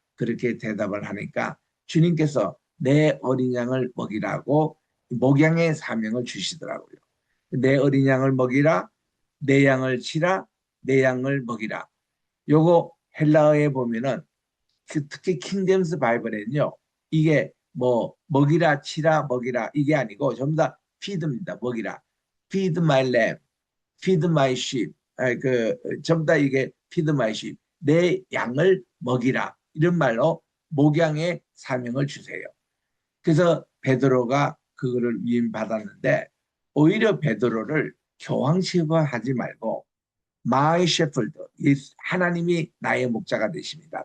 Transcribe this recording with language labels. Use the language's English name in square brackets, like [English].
[Korean] 그렇게 대답을 하니까 주님께서 내 어린 양을 먹이라고 목양의 사명을 주시더라고요. 내 어린 양을 먹이라, 내 양을 치라, 내 양을 먹이라. 요거 헬라어에 보면은 특히 킹제임스 바이블에는요. 이게 뭐 먹이라, 치라, 먹이라 이게 아니고 전부 다 feed입니다. 먹이라. [English] feed my lamb, feed my sheep. [Korean] 전부 다 이게 [English] feed my sheep. [Korean] 내 양을 먹이라. 이런 말로 목양의 사명을 주세요. 그래서 베드로가 그거를 위임받았는데 오히려 베드로를 교황 취급하지 말고 마이 셰플드 하나님이 나의 목자가 되십니다.